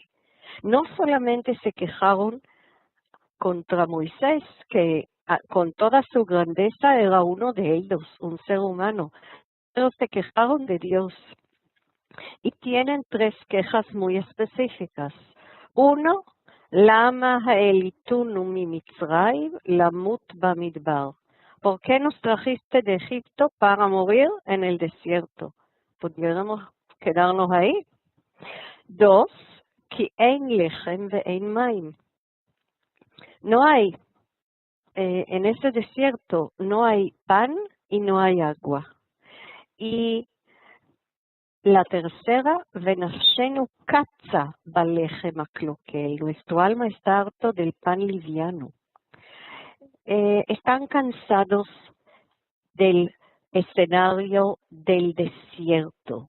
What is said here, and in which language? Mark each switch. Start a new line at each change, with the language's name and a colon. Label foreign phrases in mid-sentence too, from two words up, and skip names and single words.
Spanish: No solamente se quejaron contra Moisés, que con toda su grandeza era uno de ellos, un ser humano, pero se quejaron de Dios. Y tienen tres quejas muy específicas. Uno,
Hebrew: למה העליתנו ממצרים למות במדבר.
Spanish: ¿Por qué nos trajiste de Egipto para morir en el desierto? ¿Pudiéramos quedarnos ahí? Dos,
Hebrew: כי אין לחם ואין מים.
Spanish: No hay, en ese desierto, no hay pan y no hay agua. Y la tercera,
Hebrew: ונפשנו קצה בלחם הקלקל.
Spanish: Nuestro alma está harto del pan liviano. Están cansados del escenario del desierto.